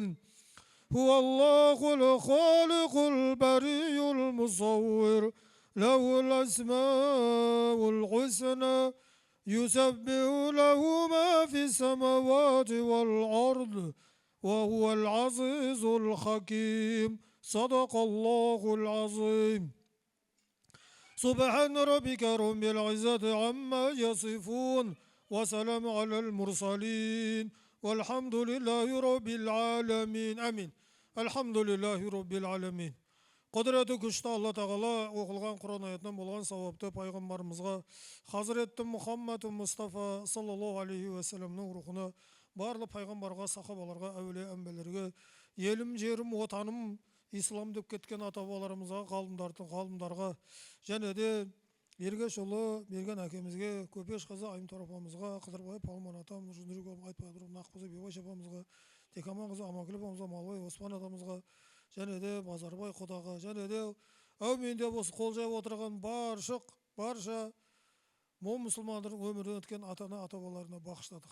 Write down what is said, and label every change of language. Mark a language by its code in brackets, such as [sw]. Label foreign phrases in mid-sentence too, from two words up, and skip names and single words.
[ar] هو الله الخالق البري المصور له الأسماء الحسنى يسبح له ما في السماوات والأرض وهو العزيز الحكيم صدق الله العظيم سبحان ربك رب العزة عما يصفون وسلام على المرسلين والحمد لله رب العالمين آمين الحمد لله رب العالمين [kk] Құдіреті күшті Алла Тағала оқылған Құран аятынан болған сауапты пайғамбарымызға Хазіретті Мұхаммад Мұстафа саллаллаху алейхи уассаламның рухына барлық пайғамбарға, сахабаларға, әулие әмбелерге, елім, жерім, отаным, ислам деп кеткен ата-бабаларымызға, ғалымдарға, және де Ергешұлы берген әкемізге, Көпеш қызы Айымтар апамызға, Қыдырбай Палман атам, Айтпадыр Нақпызы Бебаш апамызға, Текаман қызы Аманкүл апамызға, Малбай Оспан атамызға, және де Базарбай құдаға, және де әумин деп осы қол жайып отырған барша мол мұсылмандардың өмірден өткен ата-ана ата-бабаларына бағыштадық.